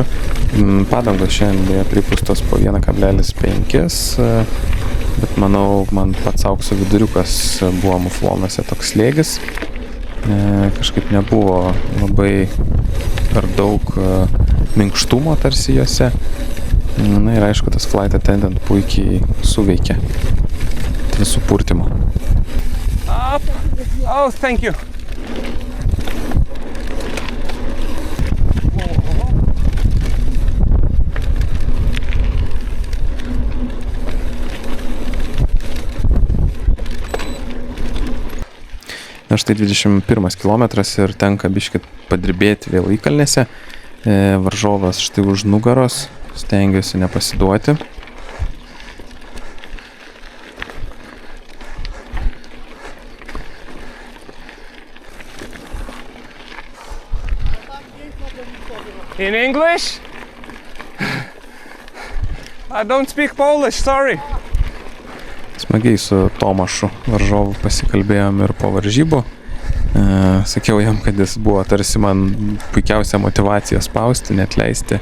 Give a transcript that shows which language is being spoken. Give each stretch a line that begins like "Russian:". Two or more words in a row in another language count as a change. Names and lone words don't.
Lithuanian: Padangos šiandien pripūstos po 1,5, bet manau, man pats aukso viduriukas buvo muflonuose toks slėgis. Kažkaip nebuvo labai per daug minkštumo tarsi juose. Na ir aišku, tas
English: flight attendant
Lithuanian: puikiai suveikė visų purtimo.
English: Oh, thank you.
Lithuanian: Na štai 21 kilometras ir tenka biškį padirbėti vėl įkalnėse. Varžovas štai už nugaros, stengiuosi nepasiduoti.
English: In English? I don't speak Polish, sorry.
Lithuanian: Smagiai su Tomašu varžovu pasikalbėjom ir po varžybų. Sakiau jam, kad jis buvo tarsi man puikiausia motyvacija spausti, neatleisti.